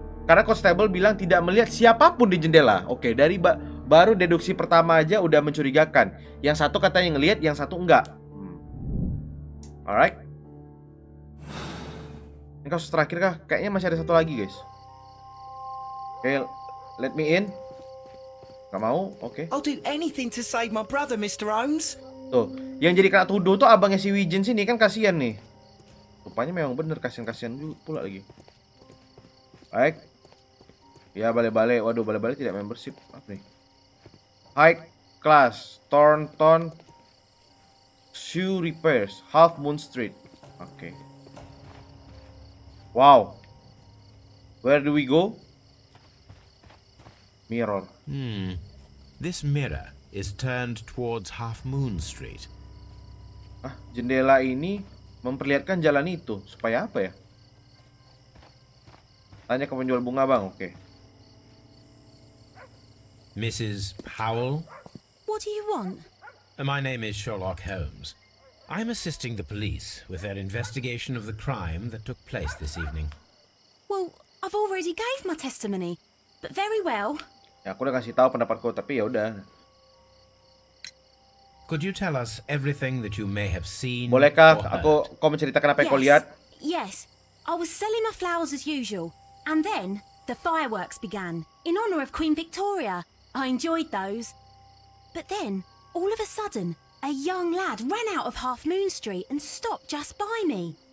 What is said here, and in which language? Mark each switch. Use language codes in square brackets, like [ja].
[id] Karena Constable bilang tidak melihat siapapun di jendela. Oke, dari baru deduksi pertama aja udah mencurigakan. Yang satu katanya ngelihat, yang satu enggak. [en] Alright. [id] Ini kasus terakhir kah? Kayaknya masih ada satu lagi guys. Oke, [en] let me in. [id] Gak mau? Oke. [en] I'll do anything to save my brother, Mr. Holmes. [id] Tuh, yang jadi kena tuduh tuh abangnya si Wijin sini kan, kasihan nih. Rupanya memang bener kasihan pula lagi. Baik. Ya balik-balik. Waduh, balik-balik tidak membership. Apa nih? [en] High class Thornton Shoe Repairs, Half Moon Street. Oke. Wow. Where do we go? Mirror. This mirror is turned towards Half Moon Street. [id] Jendela ini memperlihatkan jalan itu. Supaya apa ya? Tanya ke penjual bunga bang, oke. [en] Mrs. Powell? What do you want? My name is Sherlock Holmes. I'm assisting the police with their investigation of the crime that took place this evening. Well, I've already gave my testimony, but very well. [id] Ya, aku udah kasih tahu pendapatku, tapi ya udah. [en] Could you tell us everything that you may have seen? [id] Bolehkah [en] or heard? [id] kau menceritakan apa yang kau lihat? [en] Yes. I was selling my flowers as usual, and then the fireworks began in honor of Queen Victoria. I enjoyed those. But then, all of a sudden, a young lad ran out of Half Moon Street and stopped just by me.